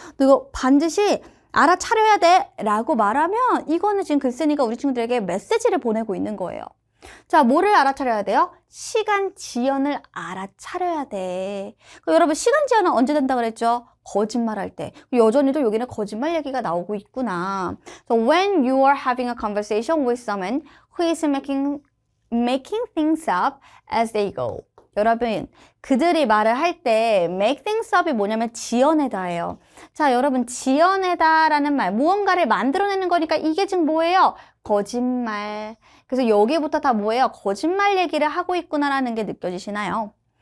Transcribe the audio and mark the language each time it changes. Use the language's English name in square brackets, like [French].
[Korean] 너 이거 반드시 알아차려야 돼 라고 말하면 이거는 지금 글쓴이가 우리 친구들에게 메시지를 보내고 있는 거예요. 자, 뭐를 알아차려야 돼요? 시간 지연을 알아차려야 돼. 여러분 시간 지연은 언제 된다 그랬죠? 거짓말할 때. 여전히도 여기는 거짓말 얘기가 나오고 있구나. [English] So when you are having a conversation with someone who is making things up as they go. [Korean] 여러분, 그들이 말을 할 때 make things up이 뭐냐면 지어내다예요. 자, 여러분 지어내다라는 말, 무언가를 만들어내는 거니까 이게 지금 뭐예요? 거짓말. 그래서 여기부터 다 뭐예요? 거짓말 얘기를 하고 있구나라는 게 느껴지시나요?